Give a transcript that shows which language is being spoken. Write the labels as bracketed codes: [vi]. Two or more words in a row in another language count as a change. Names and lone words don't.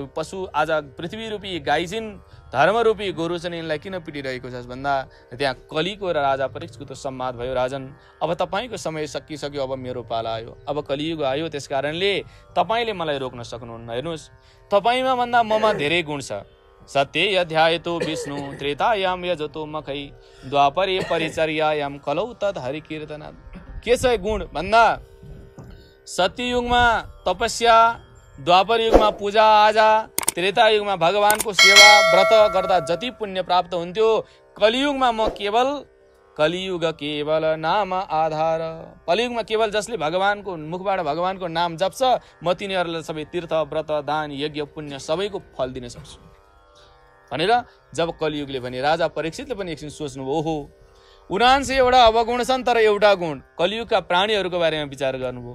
[ne] पशु आज पृथ्वी रूपी गाई छिन्, धर्मरूपी गोरु छन्, यिनलाई किन पिटिरहेको छ भन्दा त्यहाँ कलीको र राजा परीक्षितको त संवाद भयो। राजन, अब तपाईँको समय सकिसक्यो, अब मेरो पाला आयो, अब कलियुग आयो, त्यस कारणले तपाईँले मलाई रोक्न सक्नुहुन्न। हेर्नुहोस्, तपाईँमा भन्दा ममा धेरै गुण छ। [sa] सत्य अध्यायतो विष्णु त्रेतायाम यजतो मखै द्वापरे परिचर्यायाम कलौ तत् हरि कीर्तना। [ne] के छ गुण भन्दा सत्ययुगमा तपस्या, द्वापर युगमा पूजा आजा, त्रेता युगमा भगवानको सेवा व्रत गर्दा जति पुण्य प्राप्त हुन्थ्यो, कलियुगमा म [hi] कलियुग केवल नाम आधार, [ne] कलियुगमा केवल जसले भगवानको मुखबाट भगवानको नाम जप्छ म तिनीहरूलाई सबै तीर्थ व्रत दान यज्ञ पुण्य सबैको फल दिन सक्छु भनेर जब कलियुगले भने राजा परीक्षितले पनि एकछिन सोच्नुभयो, ओहो 79 वटा अवगुण छन् तर एउटा गुण, कलियुगका प्राणीहरूको बारेमा विचार गर्नुभयो।